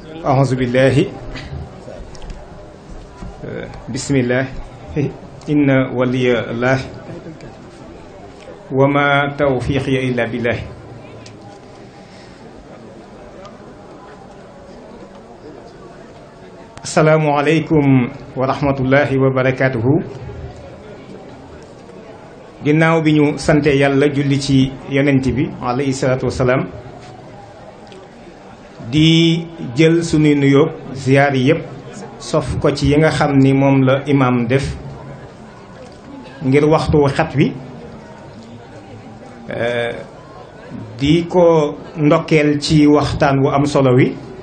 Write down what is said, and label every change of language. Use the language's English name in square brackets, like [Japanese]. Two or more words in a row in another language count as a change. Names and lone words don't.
[Arabic] أعوذ بالله بسم الله إن ولي الله وما توفيقي إلا بالله السلام عليكم ورحمة الله وبركاته [Wolof] ginnaaw bi ñu sante yàlla julli ci yonent bi [Arabic] عليه الصلاة والسلام [Wolof] di jël sunuy nuyoo ziyaar yi yëpp sof ko ci yi nga xam ni moom la imaam def ngir waxtu xat wi di ko ndokkeel ci waxtaan wu am solo wi